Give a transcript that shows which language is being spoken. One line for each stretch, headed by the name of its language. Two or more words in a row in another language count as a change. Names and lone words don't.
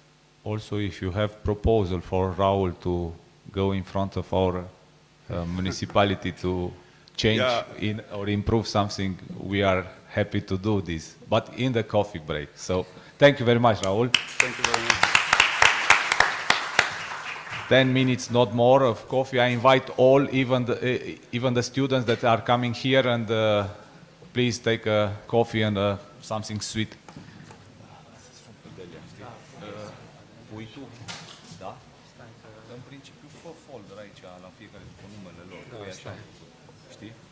English: Also, if you have proposal for Raul to go in front of our municipality to change or improve something, we are happy to do this, but in the coffee break. So thank you very much, Raul. Thank you very much. 10 minutes, not more, of coffee. I invite all, even the students that are coming here, and please take a coffee and something sweet.
Romanian: Pui tu? Da? În principiu, fă folder aici, la fiecare cu numele lor, că e așa, știi?